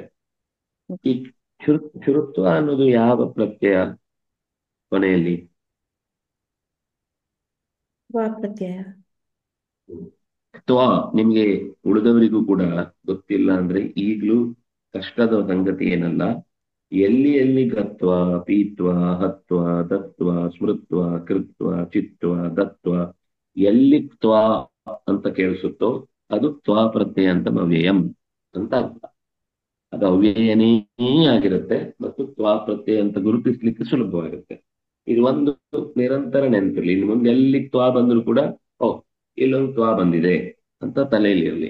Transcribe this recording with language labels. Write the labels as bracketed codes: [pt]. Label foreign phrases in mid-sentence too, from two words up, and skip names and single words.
[kn] ಈ ಶ್ರುತ್ವ ಅನ್ನೋದು ಯಾವ ಪ್ರತ್ಯಯ ಕೊನೆಯಲ್ಲಿ? ಪ್ರತ್ಯಯ. ತ್ವ ನಿಮ್ಗೆ ಉಳಿದವರಿಗೂ ಕೂಡ ಗೊತ್ತಿಲ್ಲ ಅಂದ್ರೆ ಈಗ್ಲೂ ಕಷ್ಟದ ಸಂಗತಿ ಏನಲ್ಲ. ಎಲ್ಲಿ ಎಲ್ಲಿ [sa] ಗತ್ವ ಪೀತ್ವ ಹತ್ವ ದತ್ವ ಸ್ಮೃತ್ವ ಕೃತ್ವ ಚಿತ್ವ ದತ್ವ [kn] ಎಲ್ಲಿ ತ್ವ ಅಂತ ಕೇಳಿಸುತ್ತೋ ಅದು ತ್ವ ಪ್ರತ್ಯಯ ಅಂತ ಅವ್ಯಯಂ ಅಂತ ಅರ್ಥ. ಅದು ಅವ್ಯಯನೇ ಆಗಿರುತ್ತೆ ಮತ್ತು ತ್ವ ಪ್ರತ್ಯಯ ಅಂತ ಗುರುತಿಸ್ಲಿಕ್ಕೆ ಸುಲಭವಾಗುತ್ತೆ. ಇದು ಒಂದು ನಿರಂತರ ನೆನಪಿರ್ಲಿ. ಇನ್ನು ಮುಂದೆ ಎಲ್ಲಿ ತ್ವ ಬಂದ್ರು ಕೂಡ ಓ ಇಲ್ಲೊಂದು ತ್ವ ಬಂದಿದೆ ಅಂತ ತಲೆಯಲ್ಲಿ ಇರಲಿ.